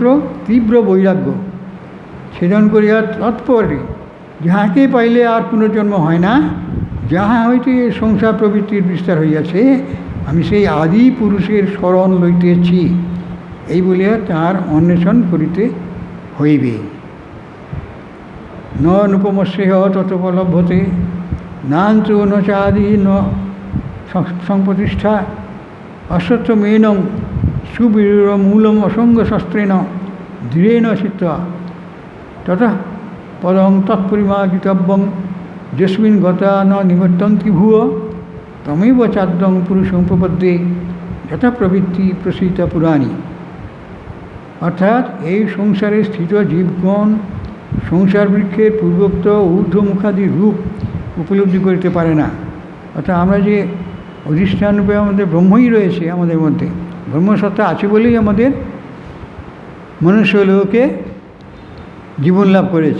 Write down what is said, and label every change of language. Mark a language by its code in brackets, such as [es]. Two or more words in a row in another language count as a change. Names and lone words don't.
[bn] তীব্র বৈরাগ্য ছেদন করিয়া তৎপরে যাহাকে পাইলে আর পুনর্জন্ম হয় না, যাহা হইতে সংসার প্রবৃত্তির বিস্তার হইয়াছে, আমি সেই আদি পুরুষের শরণ লইতেছি, এই বলিয়া তার অন্বেষণ করিতে হইবে। [sa] নুপমস্যেহ ততোপলভ্যতে নান্তু ন চাদি ন সংপ্রতিষ্ঠা অশ্বত্থমেনং সুবীর মূলম অসঙ্গশস্ত্রেণ দৃঢ়েণ চিত্ত্বা ততঃ পদং তৎপরিমার্জিতব্যং যস্মিন গতা ন নিবর্তন্তি ভুয়ো তমেব চাদ্যং পুরুষং প্রপদ্যে যথা প্রবৃত্তি প্রসিত পুরাণী। [bn] অর্থাৎ এই সংসারে স্থিত জীবগণ সংসার বৃক্ষের পূর্বোক্ত ঊর্ধ্বমুখাদি রূপ উপলব্ধি করতে পারে না। অর্থাৎ আমরা যে অধিষ্ঠান রূপে আমাদের ব্রহ্মই রয়েছে, আমাদের মধ্যে ব্রহ্মসত্তা আছে বলেই আমাদের মনুষ্য লোকে জীবন লাভ করেছে।